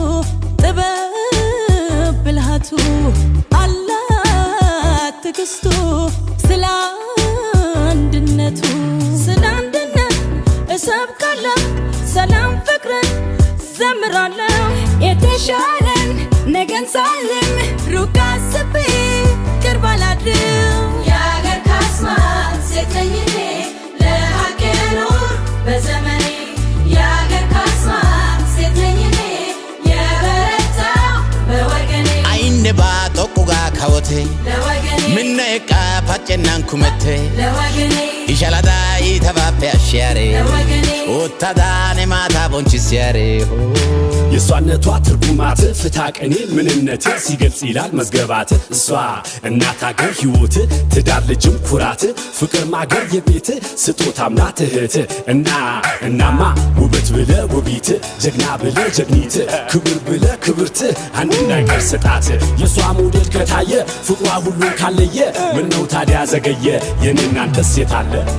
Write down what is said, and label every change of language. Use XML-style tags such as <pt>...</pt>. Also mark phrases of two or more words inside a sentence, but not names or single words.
<am>ጥበብ ብልሃቱ ትግስቱ ስለ አንድነቱ እሰብካለሁ ሰላም ፍቅርን ዘምራለሁ የተሻለን ነገን ሳልም ሩቅ አስቤ ቅርብ አላድርም ያገር ካስማ ሴት ነኝ እኔ ለሀቅ የኖር በዘመኔ ያገር ካስማ ሴት ነኝ እኔ የበረታ በወገኔ</am> <wal>አይንባ ጦቁጋ ካወቴ minna eqqa paccennaan kumette ishaladaa iitabappe ashshiyaare uttadaane maataa bonchisiyaare</wal> <am>የሷነቷ ትርጉማት ፍታ ቀኔ ምንነት ሲገልጽ ይላል መዝገባት እሷ እናት አገር ሕይወት ትዳር ልጅም ኩራት ፍቅር ማገር የቤት ስጦታም ናት እህት እናማ ውበት ብለ ውቢት ጀግና ብለ ጀግኒት ክብር ብለ ክብርት አንድ ነገር ስጣት የሷ ሞዴል ከታየ ፍቅሯ ሁሉ ካለየ ምነው ታዲያ ዘገየ የኔ እናንተስ የታለ</am>